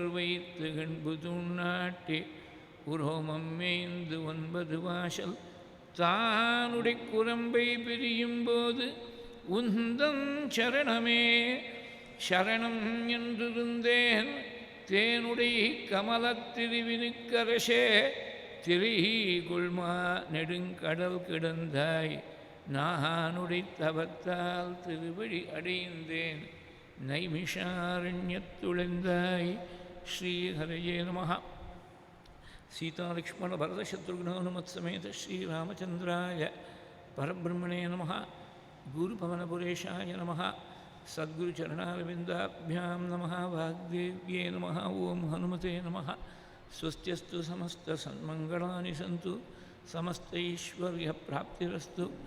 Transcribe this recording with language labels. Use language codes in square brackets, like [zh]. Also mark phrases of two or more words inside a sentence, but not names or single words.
[ta] வைத்து கண்பு தூண்ணாட்டி உரோமம் மேய்ந்து 9 வாசல் தானுடை குரம்பை பிரியும் போது உந்தன் சரணமே சரணம் என்றிருந்தேன் தேனுடை கமலத்திருவினுக்கரசே திரிகுள்மா நெடுங்கடல் கிடந்தாய் நானுடை தவத்தால் திருவடி அடைந்தேன் [sa] நைமிஷாரண்யத்துழைந்தாய் श्रीहरये नमः सीतालक्ष्मण भरतशत्रुघ्नोनुमत्समेत श्रीरामचन्द्राय परब्रह्मणे नमः गुरुपवनपुरेशाय नमः सद्गुरुचरणारविन्दाभ्यां नमः वाग्देव्ये नमः ओं हनुमते नमः स्वस्त्यस्तु समस्तसन्मङ्गलानि सन्तु समस्तैश्वर्यप्राप्तिरस्तु